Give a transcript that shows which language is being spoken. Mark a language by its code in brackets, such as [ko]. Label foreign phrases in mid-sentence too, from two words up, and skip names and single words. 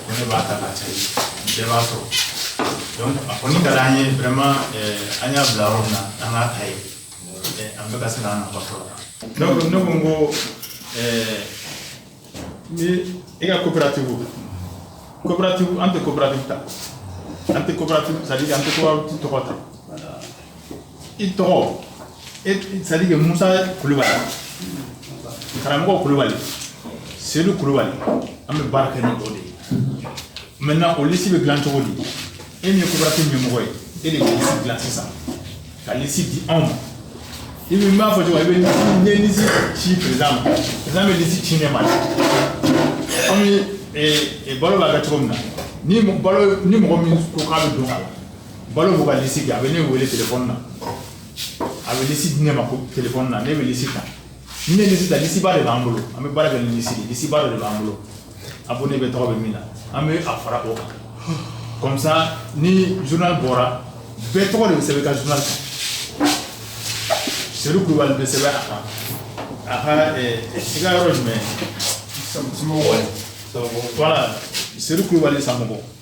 [bm] Ko ne b'a ta ka caya, bɛɛ b'a sɔrɔ. Donc, a kɔni ka d'an ye, vraiment, euh, an y'a bila yɔrɔ min na, an k'a ta ye. Euh, an bɛɛ ka se k'an nafa sɔrɔ a la. Donc, ne ko n ko, euh, ni e ka coopérative, coopérative, an tɛ coopérative ta. An tɛ coopérative, [fr] c'est à dire [bm] an tɛ coopérative tɔgɔ ta. Voilà. I tɔgɔ, e, [fr] c'est à dire que [bm] Musa Kulubali, karamɔgɔ Kulubali, Seydou Kulubali, an bɛ baara kɛ ni o de ye. Maintenant, o liste bɛ dilan cogo di? E min ye coopérative ɲɛmɔgɔ ye, e de bɛ liste dilan sisan, ka liste di anw ma. I bɛ, n b'a fɔ cogo min, i bɛ liste, n'i ye liste ci président ma, président bɛ liste ci ne ma. Comme, eh, eh, balo b'a kɛ cogo min na, ni mɔ-, balo, ni mɔgɔ min ko k'a bɛ don a la, Balo bɛ ka liste kɛ, a bɛ ne wele téléphone na, a bɛ liste di ne ma ko téléphone na, ne bɛ liste ta, ni ne ye liste ta, liste ba de b'an bolo, an bɛ baara kɛ ni liste de ye, liste ba de b'an bolo, abonné bɛɛ tɔgɔ bɛ min na, an bɛ a fara o kan, [fr] comme ça [bm] ni journal bɔra, bɛɛ tɔgɔ de bɛ sɛbɛn i ka journal kan, Sedu Kulubali bɛ sɛbɛn a kan, a ka, ɛ, i ka yɔrɔ ye jumɛn ye? Samɔgɔ. Voilà, Sedu Kulubali Samɔgɔ.